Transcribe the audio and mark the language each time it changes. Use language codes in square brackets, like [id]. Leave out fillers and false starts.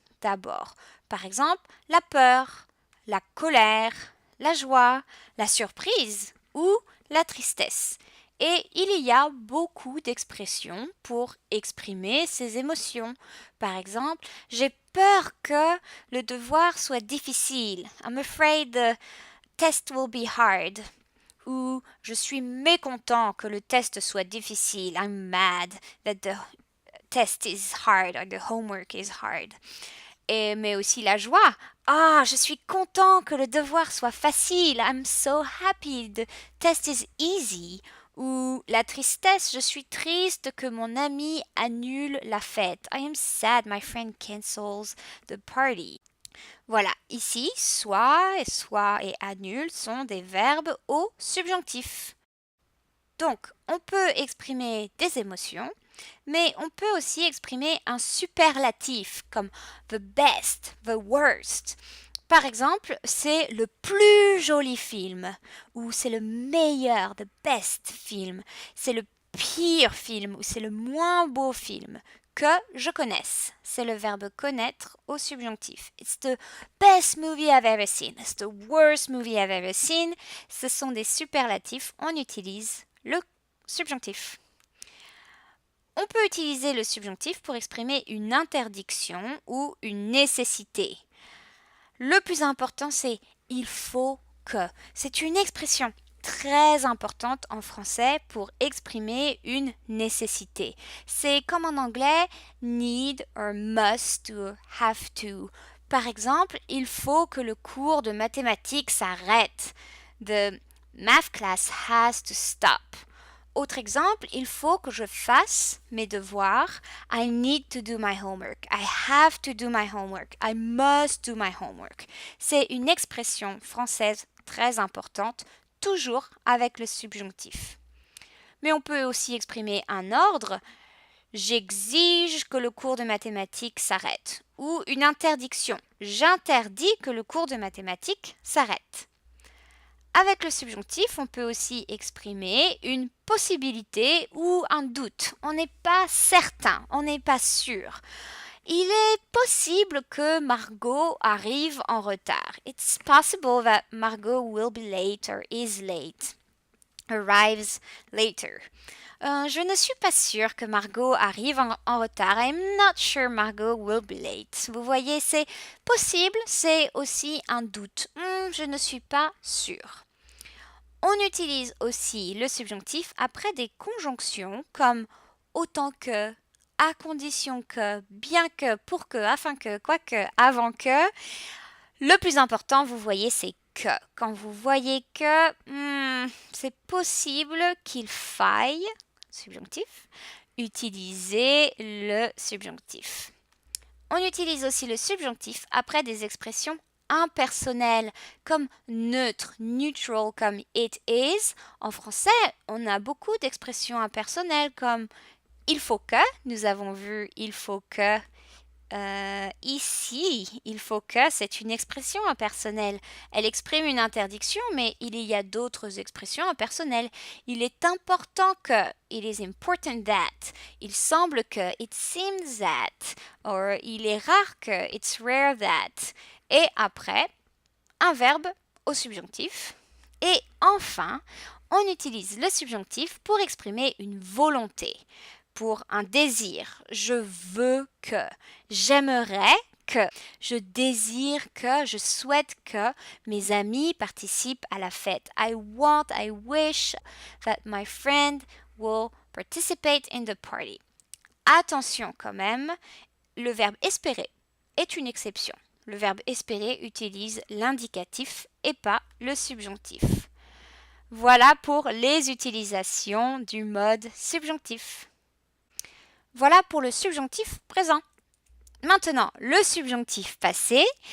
[fr] D'abord, par exemple, la peur, la colère, la joie, la surprise ou la tristesse. Et il y a beaucoup d'expressions pour exprimer ces émotions. Par exemple, j'ai peur que le devoir soit difficile. [en] I'm afraid the test will be hard. [fr] Ou je suis mécontent que le test soit difficile. [en] I'm mad that the test is hard or the homework is hard. [fr] Mais aussi la joie. Ah, je suis content que le devoir soit facile. [en] I'm so happy the test is easy. [fr] Ou la tristesse, je suis triste que mon ami annule la fête. [en] I am sad my friend cancels the party. [fr] Voilà, ici, soit et annule sont des verbes au subjonctif. Donc, on peut exprimer des émotions, mais on peut aussi exprimer un superlatif comme [en] the best, the worst. [fr] Par exemple, c'est le plus joli film ou c'est le meilleur, [en] the best [fr] film. C'est le pire film ou c'est le moins beau film que je connaisse. C'est le verbe connaître au subjonctif. [en] It's the best movie I've ever seen. It's the worst movie I've ever seen. [fr] Ce sont des superlatifs. On utilise le subjonctif. On peut utiliser le subjonctif pour exprimer une interdiction ou une nécessité. Le plus important, c'est il faut que. C'est une expression très importante en français pour exprimer une nécessité. C'est comme en anglais [en] need or must [fr] ou [en] have to. [fr] Par exemple, il faut que le cours de mathématiques s'arrête. [en] The math class has to stop. [fr] Autre exemple, il faut que je fasse mes devoirs. [en] I need to do my homework. I have to do my homework. I must do my homework. [fr] C'est une expression française très importante, toujours avec le subjonctif. Mais on peut aussi exprimer un ordre. J'exige que le cours de mathématiques s'arrête. Ou une interdiction. J'interdis que le cours de mathématiques s'arrête. Avec le subjonctif, on peut aussi exprimer une possibilité ou un doute. On n'est pas certain, on n'est pas sûr. Il est possible que Margot arrive en retard. [en] It's possible that Margot will be late or is late. Arrives later. [fr] Je ne suis pas sûre que Margot arrive en retard. [en] I'm not sure Margot will be late. [fr] Vous voyez, c'est possible, c'est aussi un doute. Je ne suis pas sûre. On utilise aussi le subjonctif après des conjonctions comme autant que, à condition que, bien que, pour que, afin que, quoique, avant que. Le plus important, vous voyez, c'est que. Quand vous voyez que c'est possible qu'il faille, subjonctif, utiliser le subjonctif. On utilise aussi le subjonctif après des expressions impersonnelles comme neutre, neutral, comme [en] it is. [fr] En français, on a beaucoup d'expressions impersonnelles comme il faut que, nous avons vu il faut que. Ici, il faut que, c'est une expression impersonnelle. Elle exprime une interdiction, mais il y a d'autres expressions impersonnelles. Il est important que, [en] it is important that. [fr] Il semble que, [en] it seems that. [fr] Or, il est rare que, [en] it's rare that. [fr] Et après, un verbe au subjonctif. Et enfin, on utilise le subjonctif pour exprimer une volonté, pour un désir. Je veux que, j'aimerais que, je désire que, je souhaite que mes amis participent à la fête. [en] I wish that my friend will participate in the party. [fr] Attention quand même, le verbe espérer est une exception. Le verbe espérer utilise l'indicatif et pas le subjonctif. Voilà pour les utilisations du mode subjonctif. Voilà pour le subjonctif présent. Maintenant, le subjonctif passé.